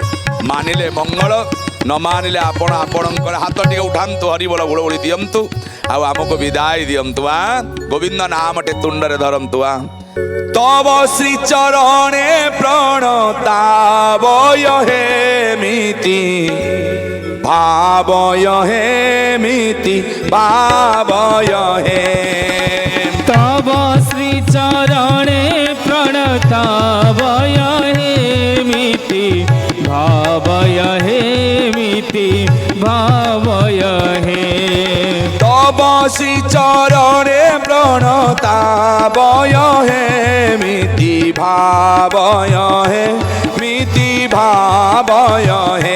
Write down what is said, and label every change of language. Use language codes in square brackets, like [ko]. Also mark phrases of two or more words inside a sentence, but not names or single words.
[or] ମାନିଲେ ମଙ୍ଗଳ, ନ ମାନିଲେ ଆପଣ ଆପଣଙ୍କର ହାତ ଟିକେ ଉଠାନ୍ତୁ, ହରିବୋଲ ହୁଳହୁଳି ଦିଅନ୍ତୁ, ଆଉ ଆମକୁ ବିଦାୟ ଦିଅନ୍ତୁ। ଗୋବିନ୍ଦ ନାମଟେ ତୁଣ୍ଡରେ ଧରନ୍ତୁ। ତବ ଶ୍ରୀ ଚରଣେ ପ୍ରଣତାବୟ ହେମିତି ଭାବୟ ହେମିତି ଭାବୟ ହେ। ତବ ଶ୍ରୀ ଚରଣେ ପ୍ରଣତାବୟ ହେମିତି ଭାବୟ ହେମିତି ଭାବୟ ହେ। ତବ ଶ୍ରୀ ଚରଣେ ପ୍ରଣତାବୟ ହେମିତି ଭାବୟ ହେମିତି ଭାବୟ ହେ।